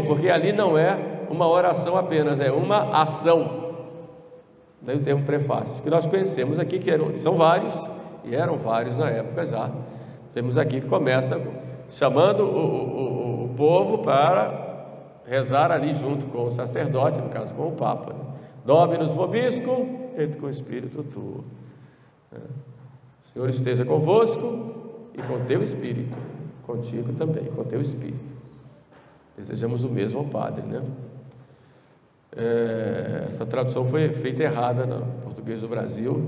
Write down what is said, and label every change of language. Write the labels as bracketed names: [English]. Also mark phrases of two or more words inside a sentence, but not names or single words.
[Portuguese] Porque ali não é uma oração apenas, é uma ação. Daí o termo prefácio, que nós conhecemos aqui, que são vários, e eram vários na época já. Temos aqui que começa chamando o povo para rezar ali junto com o sacerdote, no caso com o Papa. [Latin] Dominus vobiscum et com espírito tuo. [Portuguese] O Senhor esteja convosco e com teu espírito, contigo também, com teu espírito. Desejamos o mesmo ao Padre, né? Essa tradução foi feita errada no português do Brasil.